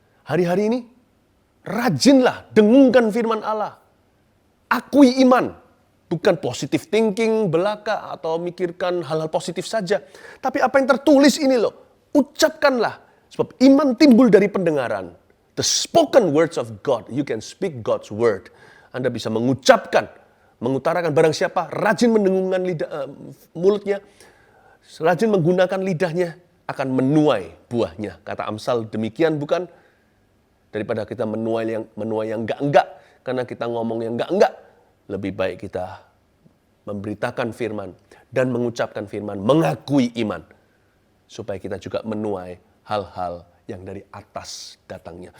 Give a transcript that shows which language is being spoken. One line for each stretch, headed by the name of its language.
Indonesian: Hari-hari ini, rajinlah dengungkan firman Allah. Akui iman, bukan
English: positive thinking
Indonesian: belaka atau mikirkan hal-hal positif saja. Tapi apa yang tertulis ini loh, ucapkanlah. Sebab iman timbul dari pendengaran.
English: The spoken words of God, you can speak God's word.
Indonesian: Anda bisa mengucapkan, mengutarakan. Barang siapa rajin mendengungkan mulutnya, rajin menggunakan lidahnya, akan menuai buahnya. Kata Amsal demikian, bukan? Daripada kita menuai yang enggak-enggak, karena kita ngomong yang enggak-enggak, lebih baik kita memberitakan firman dan mengucapkan firman, mengakui iman, supaya kita juga menuai hal-hal yang dari atas datangnya.